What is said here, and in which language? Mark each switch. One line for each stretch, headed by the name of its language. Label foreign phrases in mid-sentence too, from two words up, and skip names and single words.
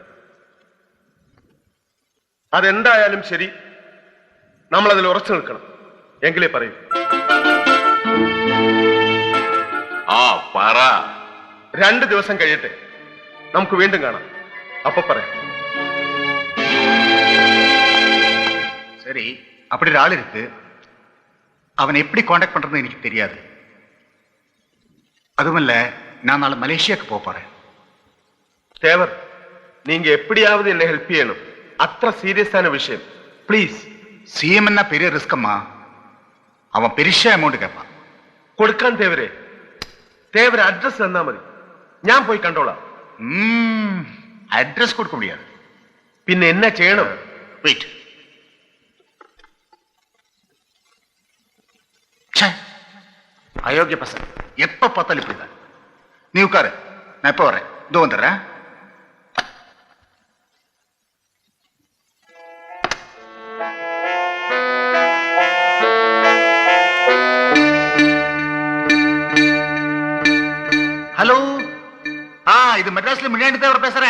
Malayalam: അതെന്തായാലും ശരി, നമ്മളതിൽ ഉറച്ചു നിൽക്കണം. എങ്കിലേ പറയൂ. പറ. 2 ദിവസം കഴിയട്ടെ, നമുക്ക് വീണ്ടും കാണാം. അപ്പൊ പറയാം.
Tamil: சரி, அப்படி ஒரு ஆள் இருக்கு. அவனை எப்படி காண்டாக்ட் பண்றதுன்னு எனக்கு தெரியாது. அதுமல்ல, நான் நாளை மலேசியாவுக்கு போறேன். தேவர், நீங்க எப்படியாவது என்ன ஹெல்ப் செய்யணும். அത്ര சீரியஸான விஷயம். ப்ளீஸ். சிஎம் என்ன பெரிய ரிஸ்கம்மா. அவன் பெரிய அமௌண்ட் கேட்பான்.
Malayalam: കൊടുക്കാൻ തേവരെ. തേവര അഡ്രസ് തന്നാ മതി, ഞാൻ പോയി കണ്ടോളാം.
Tamil: அட்ரஸ் கொடுக்க முடியாது.
Malayalam: പിന്നെ എന്നാ ചെയ്യണം?
Tamil: வெயிட். அயோக்கிய பசங்க எப்ப பார்த்தாலும் இப்படிதான். நீ உட்காரு, நான் எப்ப வரேன். இதோ வந்துடுறேன். ஹலோ, இது மெட்ராஸ்ல முன்னாடி தேவர் பேசுறேன்.